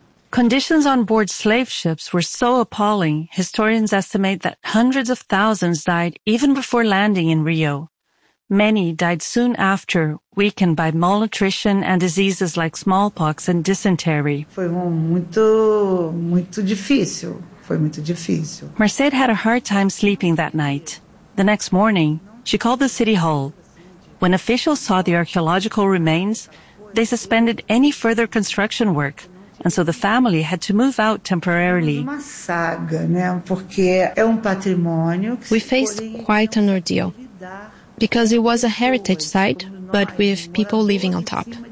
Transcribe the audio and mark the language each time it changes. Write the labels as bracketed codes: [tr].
[en] Conditions on board slave ships were so appalling, historians estimate that hundreds of thousands died even before landing in Rio. Many died soon after, weakened by malnutrition and diseases like smallpox and dysentery. [pt] Foi muito, muito difícil. Foi muito difícil. [en] Merced had a hard time sleeping that night. The next morning, she called the city hall. When officials saw the archaeological remains, they suspended any further construction work. And so the family had to move out temporarily. We faced quite an ordeal, because it was a heritage site, but with people living on top.